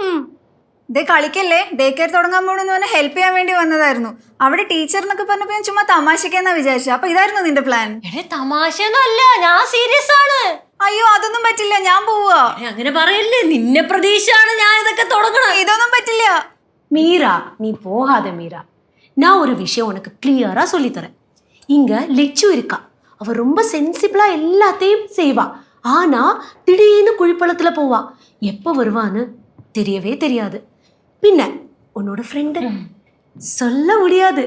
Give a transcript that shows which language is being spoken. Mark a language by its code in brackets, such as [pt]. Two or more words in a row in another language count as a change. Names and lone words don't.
[ml] ദേ കളിക്കല്ലേ. [en] day care [ml] തുടങ്ങാൻ പോണെന്ന് പറഞ്ഞാൽ ഹെൽപ്പ് ചെയ്യാൻ വേണ്ടി വന്നതായിരുന്നു. അവിടെ ടീച്ചർ എന്നൊക്കെ പറഞ്ഞപ്പോ ഞാൻ ചുമ്മാ തമാശക്കെന്നാ വിചാരിച്ചു. അപ്പൊ ഇതായിരുന്നു നിന്റെ പ്ലാൻ? എടേ, തമാശയൊന്നും അല്ല, ഞാൻ സീരിയസ് ആണ്. അയ്യോ, അതൊന്നും പറ്റില്ല, ഞാൻ പോവാ. അങ്ങനെ പറയല്ലേ, നിന്നെ പ്രതീക്ഷയാണ് ഞാൻ ഇതൊക്കെ തുടങ്ങണം. ഇതൊന്നും പറ്റില്ല. [ta] மீரா, நீ போகாத மீரா. நான் ஒரு விஷயம் உனக்கு கிளியரா சொல்லித்தரேன். இங்க லெச்சு இருக்கா, அவ ரொம்ப சென்சிபிளா எல்லாத்தையும் செய்வா. ஆனா திடீர்னு குழிப்பழத்துல போவா. எப்போ வருவான்னு தெரியவே தெரியாது. பின்ன உன்னோட ஃப்ரெண்டு சொல்ல முடியாது.